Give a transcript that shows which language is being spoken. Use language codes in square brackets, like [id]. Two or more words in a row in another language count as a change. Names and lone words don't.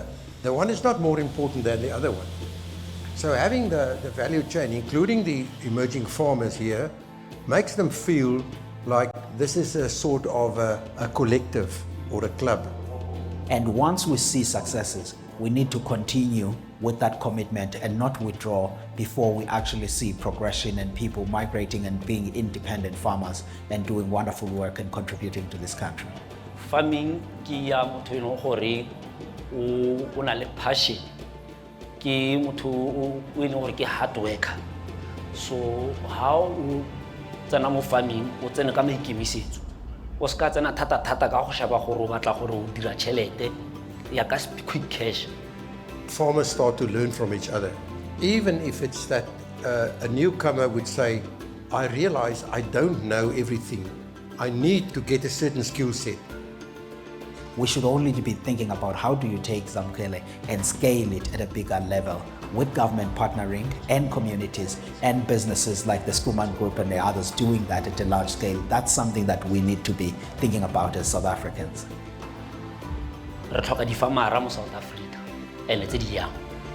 [en] The one is not more important than the other one. So having the value chain, including the emerging farmers here, makes them feel like this is a sort of a collective or a club. And once we see successes, we need to continue with that commitment and not withdraw before we actually see progression and people migrating and being independent farmers and doing wonderful work and contributing to this country. [tn] Farming ke ya motho e leng gore o na le passion, ke motho o e leng gore ke [en] hard worker. So how [tn] o tsena mo farming o tsene ka maikemisetso, o ska tsena thata ka go shaba gore o batla gore o dira tšhelete ya ka [en] quick cash. Farmers start to learn from each other. Even if it's that a newcomer would say, I realize I don't know everything. I need to get a certain skill set. We should only be thinking about how do you take Zamukele and scale it at a bigger level with government partnering and communities and businesses like the Schoeman Group and the others doing that at a large scale. That's something that we need to be thinking about as South Africans. [tn] Re tlhoka di farmera mo South Africa, and tse di yang.